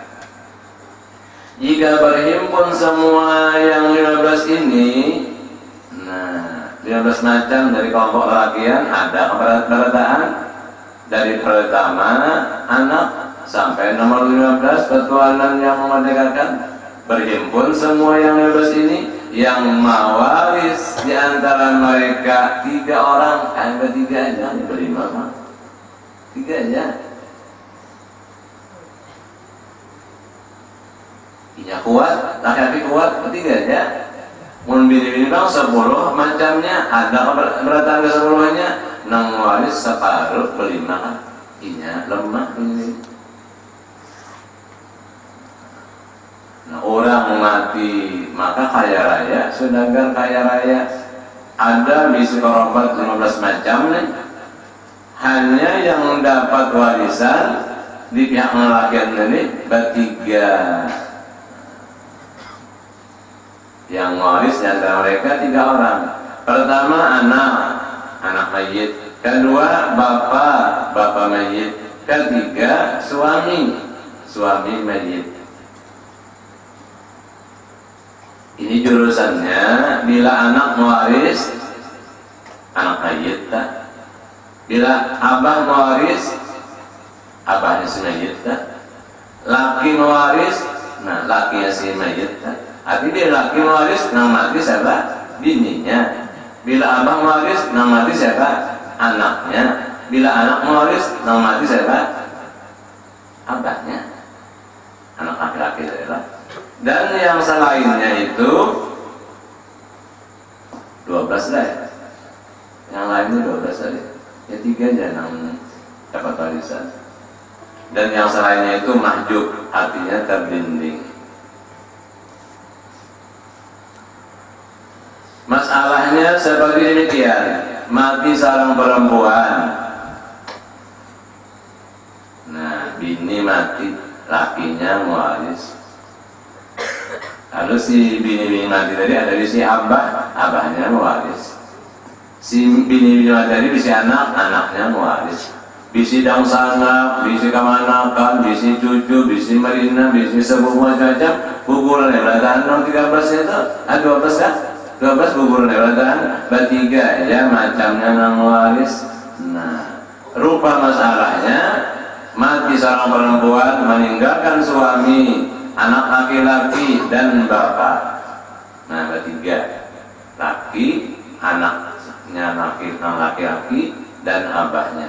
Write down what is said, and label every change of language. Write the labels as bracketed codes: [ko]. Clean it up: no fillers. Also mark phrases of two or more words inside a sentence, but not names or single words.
[bjn] Jika berhimpun semua yang 15 ini, nah 15 macam dari kelompok lelakian ada keberadaan dari pertama anak sampai nomor 15 petuanan yang memerdekakan. Berhimpun semua yang 15 ini, yang mewaris di antara mereka 3 orang, ada 3 aja, berlima mah 3 aja. Inya kuat, laki-laki kuat, 3 aja. Mun bini-bini bang 10 macamnya, ada keberatan ke 10-nya, nang waris separuh berlima kan. Inya lemah ini. Nah, orang mati maka kaya raya, sedangkan kaya raya ada bisa kerabat 15 macam nih. Hanya yang dapat warisan di pihak lelakian ini bertiga. Yang waris di antara mereka 3 orang. Pertama anak mayit. Kedua bapak mayit. Ketiga suami mayit. Ini jurusannya bila anak mewaris anak mayit tak? Bila abah mewaris abahnya si mayit tak? Laki mewaris, nah lakinya si mayit tak? Artinya dia laki mewaris, nang mati siapa? Bininya. Bila abah mewaris, nang mati siapa? Anaknya. Bila anak mewaris, nang mati siapa? Abahnya. Anak laki-laki adalah. Dan yang selainnya itu 12 lah ya. Yang lainnya 12 tadi. Ya 3 aja yang dapat warisan. Dan yang selainnya itu mahjub, artinya terbimbing. Masalahnya seperti demikian. Mati seorang perempuan. Nah, bini mati, lakinya mewaris. Lalu si bini mati tadi ada di si abahnya mewaris. Si bini mati tadi di si anaknya mewaris. bisi dang sanak, bisi kamanakan, bisi cucu, bisi marina, bisi sepupu macam-macam. Guguran berarti 13 itu, 12 kan? 12 guguran berarti bertiga ya macamnya nang waris. Nah, rupa masalahnya mati seorang perempuan meninggalkan suami, anak laki-laki dan bapak. Nah, bertiga, laki, anaknya laki-laki dan abahnya.